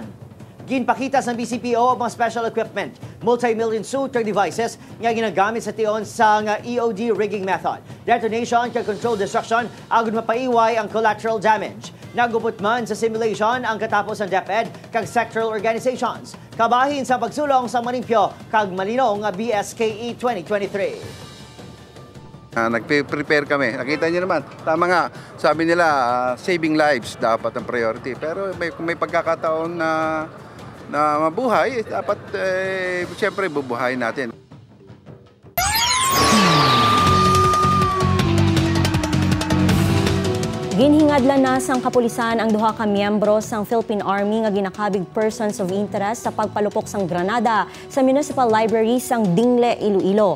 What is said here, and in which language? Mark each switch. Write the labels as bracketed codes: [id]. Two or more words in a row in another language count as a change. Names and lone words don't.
[hil] Ginpakita sa BCPO ang mga [en] special equipment, multi-million shooter devices [hil] nga ginagamit sa tion sa [en] EOD rigging method. Detonation kag controlled destruction [hil] agud mapaiway ang [en] collateral damage. [hil] Nagupot man sa simulation ang katapos ng DepEd kag [en] sectoral organizations. [hil] Kabahin sa pagsulong sa manimpyo kag malinong BSKE 2023. [tl] Nagpe-prepare kami. Nakita niyo naman, tama nga, sabi nila [en] saving lives [tl] dapat ang priority. Pero kung may pagkakataon na mabuhay, dapat siyempre bubuhayin natin. [hil] Ginhingadlan na sang kapulisan ang duha ka miyembro sang Philippine Army nga ginakabig [en] persons of interest [hil] sa pagpalupok sang granada sa Municipal Library sang Dingle, Iloilo.